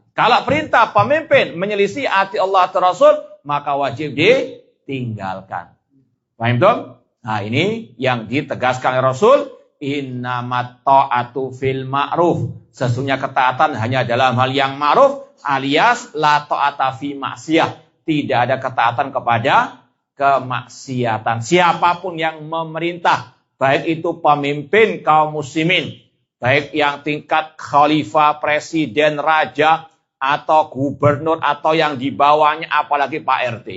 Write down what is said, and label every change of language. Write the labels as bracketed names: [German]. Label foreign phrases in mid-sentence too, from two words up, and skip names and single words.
[Indonesian] Kalau perintah pemimpin menyelisih ati Allah atau Rasul, maka wajib ditinggalkan. Paham dong? Nah, ini yang ditegaskan oleh Rasul, [Arabic] إنما الطاعة في المعروف. [Indonesian] Sesungguhnya ketaatan hanya dalam hal yang ma'ruf, alias [Arabic] لا طاعة في معصية. [Indonesian] Tidak ada ketaatan kepada kemaksiatan. Siapapun yang memerintah, baik itu pemimpin kaum muslimin, baik yang tingkat khalifah, presiden, raja, atau gubernur, atau yang di bawahnya, apalagi Pak RT.